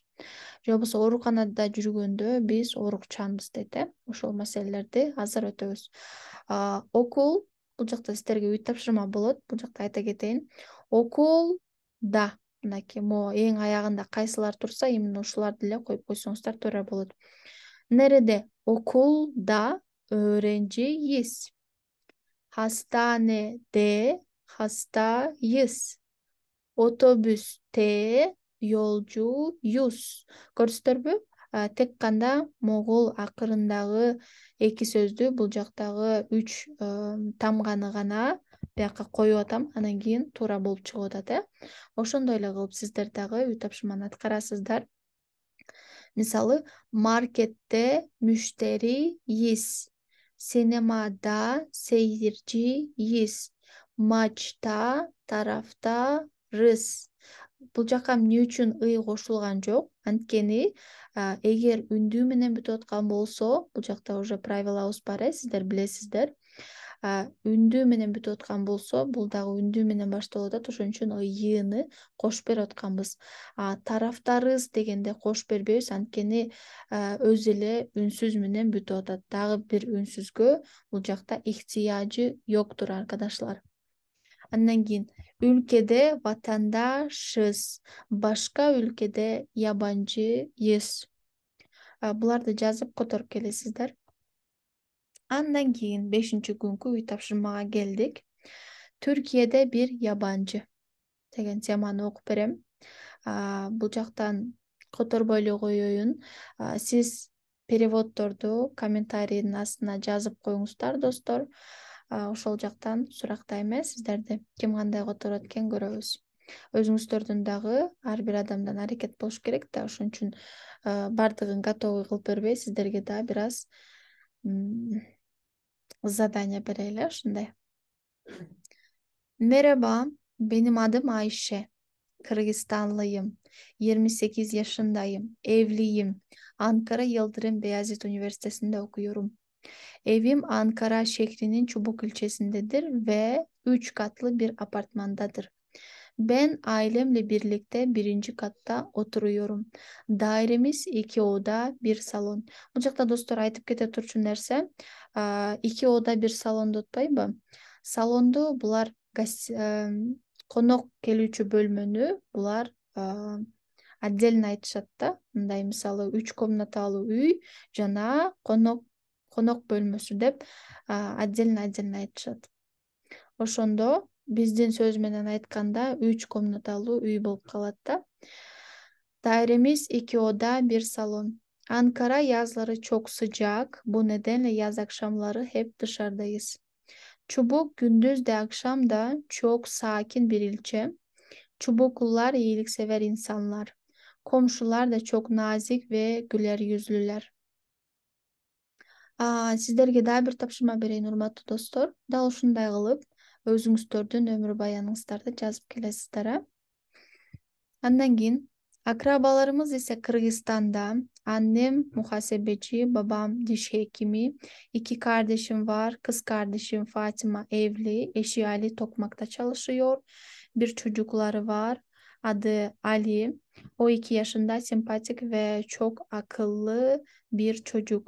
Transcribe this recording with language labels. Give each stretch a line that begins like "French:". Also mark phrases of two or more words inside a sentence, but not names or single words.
Kyrgyz: Же болбосо ооруканада жүргөндө биз оорукчанбыз дейт, Ошол маселелерди азыр өтөбүз. Окул, бул жакта сиздерге үй тапшырма болот. Бул жакта айта кетейин. Окулда, мынакей могу эң аягында кайсылар турса, именно ушуларды эле коюп койсоңуздар туура болот.
Turkish: Nerede? Okulda öğrenciyiz. Hastanede hastayız. Otobüste yolcuyuz.
Kyrgyz: Көрдүңүздөрбү? Тек канда могул акырындагы эки сөздү бул жактагы 3 тамганы гана бияка коюп атам, анан кийин туура болуп чыгып атат, Ошондой эле кылып сиздер дагы үй тапшырманы аткарасыздар. Мисалы,
Turkish: markette müşteriyiz. Sinemada seyirciyiz. Maçta taraftarız.
Kyrgyz: Бул жака эмне үчүн ый кошулган жок? Анткени эгер үндүү менен бүтүп аткан болсо, бул жакта уже правилабыз бар, сиздер билесиздер. Үндүү менен бүтүп аткан болсо, бул дагы үндүү менен башталып атат, ошон үчүн ыйыны кошуп берип атканбыз. Тарафтарыбыз дегенде кошуп бербейбиз, анткени өзү эле үнсүз менен бүтүп атат. Дагы бир үнсүзгө бул жакта ихтияжы жоктур, arkadaşlar. Андан кийин
Turkish: ülkede vatandaşız, başka ülkede yabancıyız.
Kyrgyz: Буларды жазып которуп келесиздер. Андан кийин 5-күнкү үй тапшырмага келдик.
Turkish: Türkiye'de bir yabancı
Kyrgyz: деген теманы окуп берем. Бул жактан которбой эле коеюн. Сиз переводдорду комментарийдин астына жазып коюңуздар, достор. Ошол жактан сурактайм, сиздерди ким кандай которот экен көрөбүз. Өзүңүздөрдүн дагы ар бир адамдан аракет болуш керек да, ошон үчүн бардыгын готовый кылып бербей, сиздерге да бир аз задание берели, ушундай.
Turkish: Merhaba, benim adım Ayşe. Kırgızistanlıyım. 28 yaşındayım. Evliyim. Ankara Yıldırım Beyazıt Üniversitesi'nde okuyorum. Evim Ankara şehrinin Çubuk ilçesindedir ve 3 katlı bir apartmandadır. Ben ailemle birlikte 1. katta oturuyorum. Dairemiz 2 oda, 1 salon.
Kyrgyz: Bu жакта достор айтып кете турчу нерсе,
Turkish: 2 oda, 1 salonду
Kyrgyz: утпайбы? Салонду булар конок келүүчү бөлмөнү булар отдельно айтышат да. Мындай мисалы 3 комнаталуу үй жана конок бөлмөсү деп отдельно айтышат. Ошондо биздин сөз менен айтканда 3 комнаталуу үй болуп калат да.
Turkish: Dairemiz 2 oda, 1 salon. Ankara yazları çok sıcak. Bu nedenle yaz akşamları hep dışarıdayız. Çubuk gündüz de akşam da çok sakin bir ilçe. Çubuklular iyiliksever insanlar. Komşular da çok nazik ve güler yüzlüler.
Kyrgyz: Сиздерге да бир тапшырма берейин, урматтуу достор. Дал ушундай кылып өзүңүздөрдүн өмүр баяныңыздарды жазып келесиздер. Андан кийин
Turkish: Akrabalarımız ise Kırgızistan'da. Annem muhasebeci, babam diş hekimi. İki kardeşim var. Kız kardeşim Fatima evli. Eşi Ali Tokmak'ta çalışıyor. Bir çocukları var. Adı Ali. O 2 yaşında, sempatik ve çok akıllı bir çocuk.